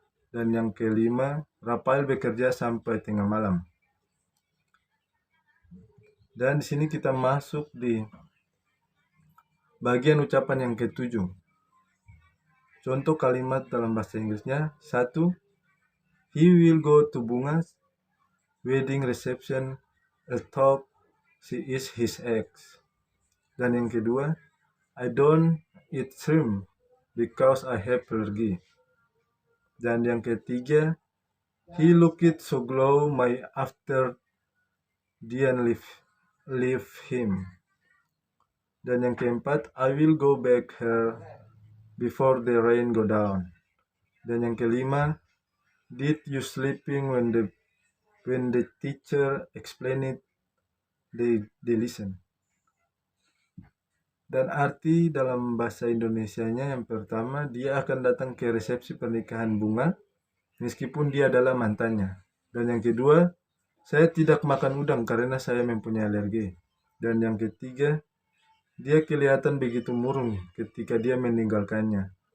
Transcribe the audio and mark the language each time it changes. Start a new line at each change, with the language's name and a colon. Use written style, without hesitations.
Indonesian: Dan yang kelima, Rafael bekerja sampai tengah malam. Dan di sini kita masuk di bagian ucapan yang ketujuh. Contoh kalimat dalam bahasa Inggrisnya, 1.
English: He will go to Bunga's wedding reception, although she is his ex.
Indonesian: Dan yang kedua,
English: I don't eat shrimp because I have allergy.
Indonesian: Dan yang ketiga,
English: he looked so glow my after Dian leave him.
Indonesian: Dan yang keempat,
English: I will go back her before the rain go down.
Indonesian: Dan yang kelima,
English: did you sleeping when the teacher explained it? They listen.
Indonesian: Dan arti dalam bahasa Indonesianya yang pertama, dia akan datang ke resepsi pernikahan Bunga meskipun dia adalah mantannya. Dan yang kedua, saya tidak makan udang karena saya mempunyai alergi. Dan yang ketiga, dia kelihatan begitu murung ketika dia meninggalkannya.